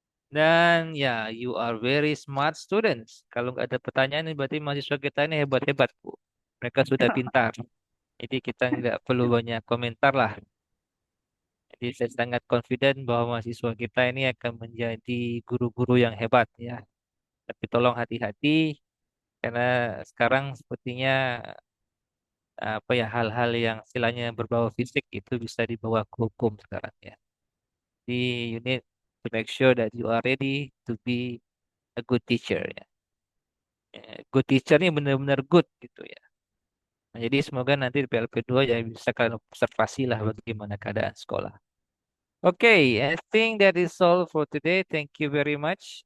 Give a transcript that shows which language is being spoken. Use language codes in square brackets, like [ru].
[id] Dan ya, [en] you are very smart students. [id] Kalau nggak ada pertanyaan, ini berarti mahasiswa kita ini hebat-hebat, Bu. Mereka sudah pintar. Jadi kita nggak perlu banyak komentar lah. Jadi saya sangat confident bahwa mahasiswa kita ini akan menjadi guru-guru yang hebat ya. Tapi tolong hati-hati karena sekarang sepertinya apa ya hal-hal yang istilahnya berbau fisik itu bisa dibawa ke hukum sekarang ya. [en] Jadi you need to make sure that you are ready to be a good teacher ya. [id] Good teacher ini benar-benar good gitu ya. Nah, jadi semoga nanti di PLP 2 ya bisa kalian observasi lah bagaimana keadaan sekolah. [en] Okay, I think that is all for today. Thank you very much.